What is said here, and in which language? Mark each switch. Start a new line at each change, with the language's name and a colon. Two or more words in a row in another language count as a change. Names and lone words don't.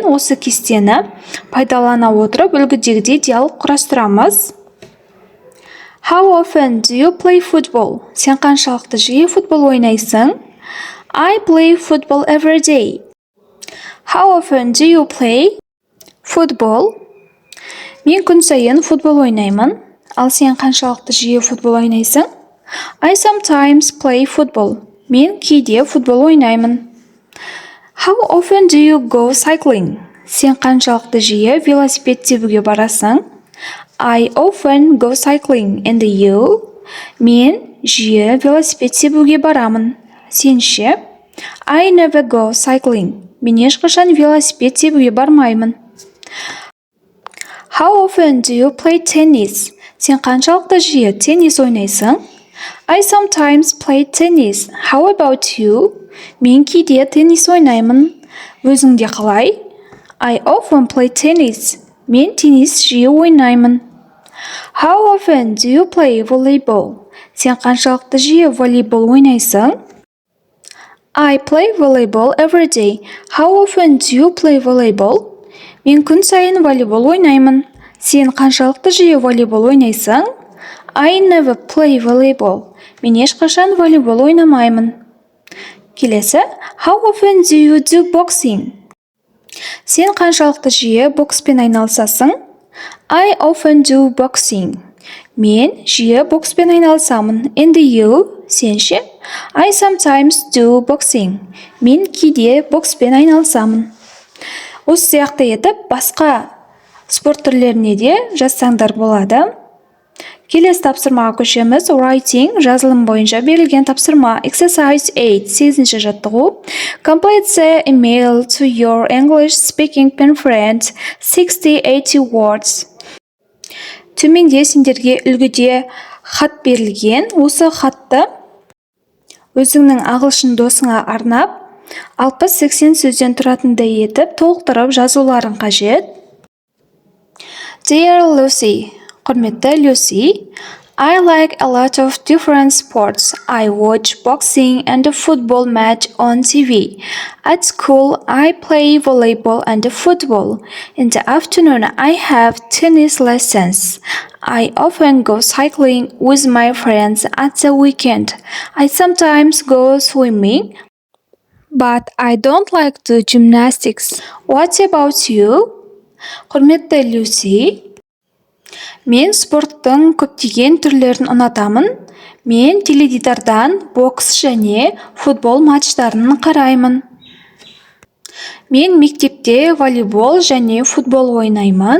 Kazakh: Осы кестені пайдалана отырып үлгідегідей диалог құрастырамыз.
English: How often do you play football?
Kazakh: Сен қаншалықты жиі футбол ойнайсың?
English: I play football every day. How often do you play football?
Kazakh: Мен күн сайын футбол ойнаймын. Ал сен қаншалықты жиі футбол ойнайсың?
English: I sometimes play football.
Kazakh: Мен кейде футбол ойнаймын.
English: How often do you go cycling?
Kazakh: Сен қаншалықты жиі велосипед тебуге барасың?
English: I often go cycling and you?
Kazakh: Мен жиі велосипед тебуге барамын. Сен ше?
English: I never go cycling.
Kazakh: Мен ешқашан велосипед тебуге бармаймын.
English: How often do you play tennis?
Kazakh: Сен қаншалықты жиі теннис ойнайсың?
English: I sometimes play tennis. How about you?
Kazakh: Мен кейде теннис ойнаймын. Өзіңде қалай?
English: I often play tennis.
Kazakh: Мен теннис жиі ойнаймын.
English: How often do you play volleyball?
Kazakh: Сен қаншалықты жиі волейбол ойнайсың?
English: I play volleyball every day. How often do you play volleyball?
Kazakh: Мен күн сайын волейбол ойнаймын. Сен қаншалықты жиі волейбол ойнайсың?
English: I never play volleyball.
Kazakh: Мен ешқашан волейбол ойнамаймын. Келесі,
English: how often do you do boxing?
Kazakh: Сен қаншалықты жиі бокспен айналысасың?
English: I often do boxing.
Kazakh: Мен жиі бокспен айналысамын.
English: And you?
Kazakh: Сен ше?
English: I sometimes do boxing.
Kazakh: Мен кейде бокспен айналысамын. Осы сияқты етіп, басқа спорт түрлеріне де жазсаңдар болады. Келесі тапсырмаға көшеміз. Writing, жазылым бойынша берілген тапсырма. Exercise 8, 8-ші жаттығу.
English: Complete the email to your English speaking pen friend, 60-80 words.
Kazakh: Төменде сендерге үлгіде хат берілген. Осы хатты өзіңнің ағылшын досыңа арнап, 60-80 сөзден тұратындай етіп, толықтырып жазуларың қажет. Dear Lucy, құрметті Люси,
English: I like a lot of different sports. I watch boxing and a football match on TV. At school, I play volleyball and football. In the afternoon, I have tennis lessons. I often go cycling with my friends at the weekend. I sometimes go swimming, but I don't like to gymnastics. What about you?
Kazakh: Құрметті Люси, мен спорттың көптеген түрлерін ұнатамын. Мен теледидардан бокс және футбол матчтарын қараймын. Мен мектепте волейбол және футбол ойнаймын.